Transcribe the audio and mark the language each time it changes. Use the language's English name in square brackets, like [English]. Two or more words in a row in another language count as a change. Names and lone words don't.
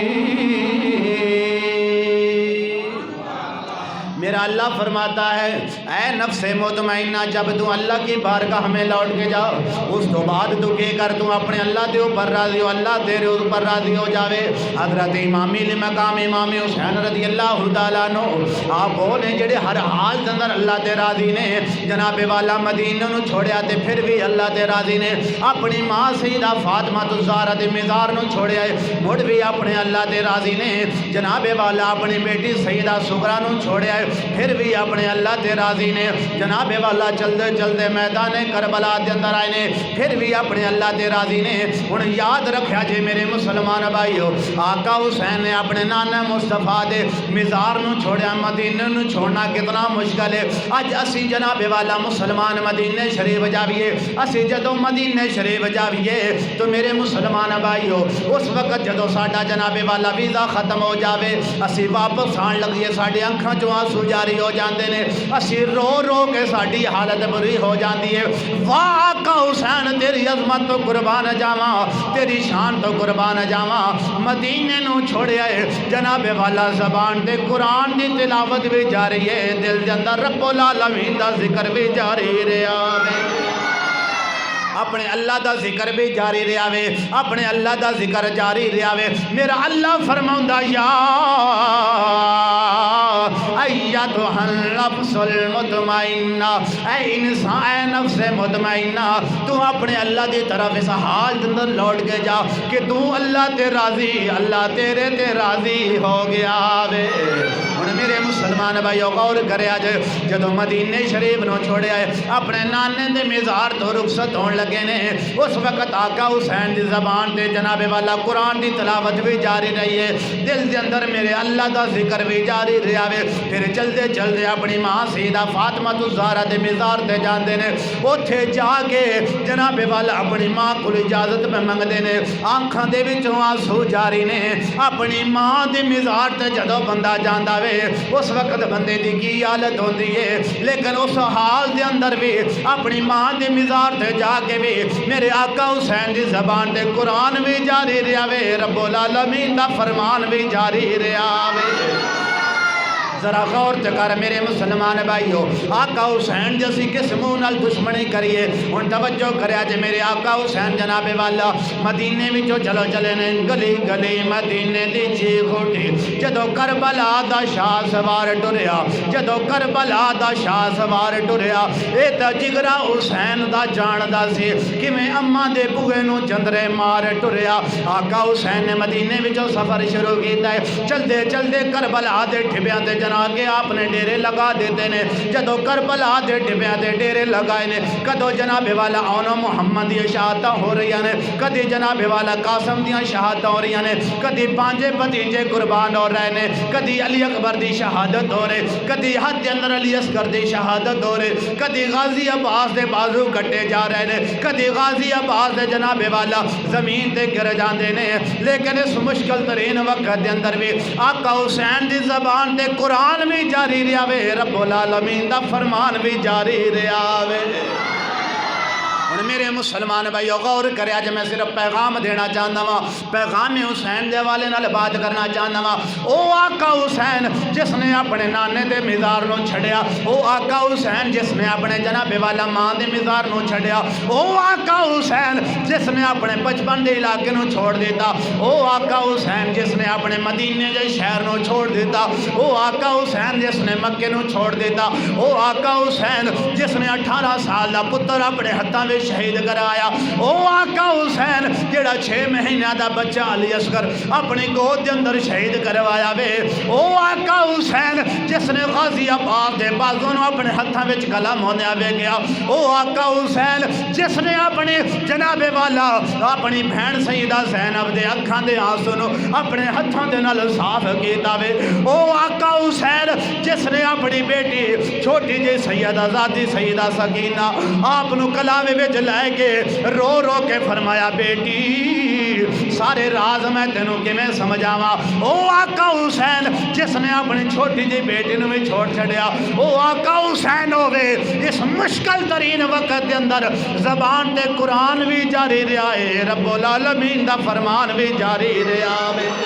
[Urdu] میرا اللہ فرماتا ہے اے نفس مطمئنہ، جب تو اللہ کی بارگاہ میں لوٹ کے جا، [Punjabi] اس تو بعد تو کیا کر، تو اپنے اللہ دے اوپر راضی ہو، اللہ تیرے اوپر راضی ہو جاوے۔ حضرت امامی مقام امام حسین رضی اللہ تعالیٰ عنہ آپ بولے جڑے ہر حال دے اندر اللہ تے راضی نے، جناب والا مدینہ نو چھوڑیا تے پھر بھی اللہ تے راضی نے، اپنی ماں سیدہ فاطمہ الزہرا دے مزار نو چھوڑیا ہے مڑ بھی اپنے اللہ تے راضی نے، جناب والا اپنی بیٹی سیدہ سغرا نو چھوڑیا ہے پھر بھی اپنے اللہ تے راضی نے جناب والا [Urdu] چلتے چلتے [Punjabi] میدان کربلا دے اندر آئے نے پھر بھی اپنے اللہ تے راضی نے ہن یاد رکھیا جے میرے مسلمان بھائیو آقا حسین نے اپنے نانا مصطفیٰ دے مزار نو چھوڑیا مدینے نو چھوڑنا کتنا مشکل ہے اج اسی جناب والا مسلمان مدینے شریف جاویے اسی جدو مدینے شریف جاویے تو میرے مسلمان بھائیو اس وقت جدو ساڈا جناب والا ویزا ختم ہو جاوے اسی واپس آن لگیے ساڈی اکھاں چوں آنسو جاری ہو جاندے نے اسی رو رو کے ساڈی حالت بری ہو جاندی ہے واہ آقا حسین تیری عظمت تو قربان جاواں تیری شان تو قربان جاواں مدینے نو چھوڑیا ہے جناب والا زبان دے قرآن دی تلاوت بھی جاری ہے دل دے اندر رب العالمین دا ذکر بھی جاری رہیا ہے اپنے اللہ دا ذکر بھی جاری رہیا وے اپنے اللہ دا ذکر جاری رہیا وے میرا اللہ فرماوندا یا [Arabic] ایتھا النفس المطمئنہ [Punjabi] اے انسان اے نفس مطمئنہ تو اپنے اللہ دی طرف اس حال دے اندر لوٹ کے جا کہ تو اللہ تے راضی اللہ تیرے تے راضی ہو گیا وے ہن میرے مسلمان بھائیو غور کریا جے جدو مدینے شریف نو چھوڑیا ہے اپنے نانے دے مزار تو رخصت ہون لگے نے اس وقت آقا حسین دی زبان تے جناب والا قرآن دی تلاوت بھی جاری رہی ہے دل دے اندر میرے اللہ دا ذکر بھی جاری رہیا وے پھر [Urdu] چلتے چلتے [Punjabi] اپنی ماں سیدہ فاطمہ الزہرا دے مزار تے جاندے نے اوتھے جا کے جناب والا اپنی ماں کو اجازت میں منگدے نے آنکھاں دے وچوں آنسو جاری نے اپنی ماں دے مزار تے جدو بندہ جاندا وے اس وقت بندے دی کی حالت ہوندی ہے لیکن اس حال دے اندر بھی اپنی ماں دے مزار تے جا کے بھی میرے آقا حسین دی زبان تے قرآن بھی جاری رہیا وے رب العالمین دا فرمان بھی جاری رہیا وے ذرا غور کر میرے مسلمان بھائیو آقا حسین جیسی کس منہ نال دشمنی کریے ہن توجہ کریا جے میرے آقا حسین جناب والا مدینے وچوں چلو چلے نے گلی گلی مدینے دی چیخ اٹھی جدو کربلا دا شاہ سوار ٹریا جدو کربلا دا شاہ سوار ٹریا اے تا جگرا حسین دا جاندا سی کیویں اماں دے بوئے نو چندرے مار ٹریا آقا حسین نے مدینے وچوں سفر شروع کیتا ہے چلدے چلدے کربلا دے ٹھبیاں تے کے آپ نے ڈیرے لگا دیتے نے جدو کربلا دے ٹبیاں دے ڈیرے لگائے نے کدو جناب والا آنو محمد دی شہادتاں ہو رہی نے کدی جناب والا قاسم دیاں شہادتاں ہو رہی نے کدی پانچے بھتیجے قربان ہو رہے نے کدی علی اکبر دی شہادت ہو رہے کدی حد اندر علی اصغر دی شہادت ہو رہے کدی غازی عباس دے بازو کٹے جا رہے نے کدی غازی عباس دے جناب والا زمین تے گر جاندے نے لیکن اس مشکل ترین وقت دے اندر بھی آقا حسین دی زبان تے قرآن بھی جاری رہیا وے رب العالمین دا فرمان بھی جاری رہیا وے اور میرے مسلمان بھائیو غور کریا جے [Urdu] میں صرف پیغام دینا چاہتا ہوں [Punjabi] پیغام حسین دے والے نال [Urdu] بات کرنا چاہتا ہوں [Punjabi] او آقا حسین جس نے اپنے نانے دے مزار نو چھڑیا او آقا حسین جس نے اپنے جناب والا ماں دے مزار نو چھڑیا او آقا حسین جس نے اپنے بچپن دے علاقے نو چھوڑ دیتا او آقا حسین جس نے اپنے مدینے دے شہر نو چھوڑ دیتا او آقا حسین جس نے مکے نو چھوڑ دیتا او آقا حسین جس نے 18 سال دا پتر اپنے ہتھاں وچ شہید کرایا او آقا حسین جڑا 6 مہینہ دا بچہ علی اصغر اپنی گود دے اندر شہید کروایا وے او آقا حسین جس نے غازی عباس دے بازو نو اپنے ہتھاں وچ قلم ہونے آوے گیا او آقا حسین جس نے اپنے جناب والا اپنی بہن سیدہ زینب دے اکھاں دے آنسو نو اپنے ہتھاں دے نال صاف کیتا وے او آقا حسین جس نے اپنی بیٹی چھوٹی جی سیدہ ذاتی سیدہ سکینہ آپ نو کلاوے وچ لائے کے رو رو کے فرمایا بیٹی سارے راز میں تینوں کہ میں سمجھاواں او آقا حسین جس نے اپنی چھوٹی جی بیٹی نو بھی چھوڑ چھڑیا او آقا حسین ہوئے اس مشکل ترین وقت دے اندر زبان تے قرآن بھی جاری رہا ہے رب العالمین دا فرمان بھی جاری رہا ہے